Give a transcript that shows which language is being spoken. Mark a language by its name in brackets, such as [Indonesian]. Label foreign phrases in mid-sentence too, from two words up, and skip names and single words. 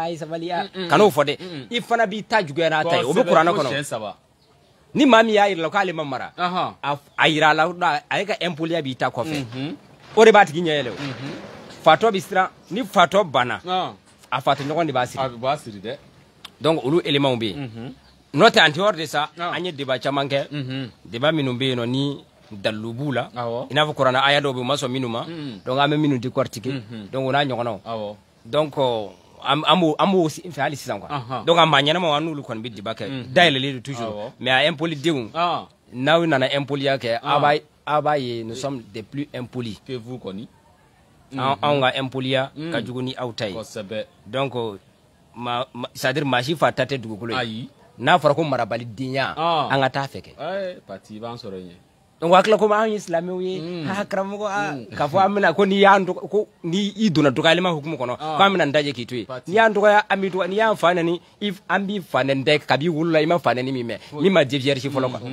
[Bambara] ye sabali kan'o fɔ dɛ i fana b'i ta juguya n'a ta ye o bɛ kuranɛ kɔnɔ ni maa min y'a yira la k'ale ma mara a yira la a ye ka impoliya b'i ta kɔfɛ o de b'a tigi ɲɛ yɛlɛ o fatɔ bɛ siran ni fatɔ banna a fatɔ ɲɔgɔn de b'a siri dɛ donc olu éléments bɛ yen n'o tɛ [French] en dehors de ça [Bambara] an ye débat caman kɛ débat minnu bɛ yen nɔ ni dalu b'u la i n'a fɔ kuranɛ aya dɔw bɛ yen u ma sɔn minnu ma donc an bɛ minnu décortiquer donc o n'a ɲɔgɔnnaw donc an b'o fɛ hali sisan [French] quoi donc [Bambara] a maa ɲɛnamaw an n'olu kɔni bɛ débat kɛ dayɛlɛlen don [French] toujours mais [Bambara] a impolidenw n'aw nana impoliya kɛ a b'a ye [French] nous sommes des plus impolis que vous [Bambara] kɔni anw ka impoliya ka jugu ni aw ta ye [French] donc c'est à dire [Bambara] maa si fa ta tɛ dugukolo ye n'a fɔra ko marabalidenya an ka taa fɛ kɛ parti i b'an sɔrɔ yen donc hakila ko an ye silamɛw ye karamɔgɔ k'a fɔ an bɛna ko ni i donna dɔgɔyalima hukumu kɔnɔ ko an bɛna n daje k'i to yen n'i y'an dɔgɔya an b'i dɔgɔya n'i y'an fa nɛni an b'i fa nɛni dɛ kab'i wolola i ma fa nɛni min mɛn min ma dévierge fɔlɔ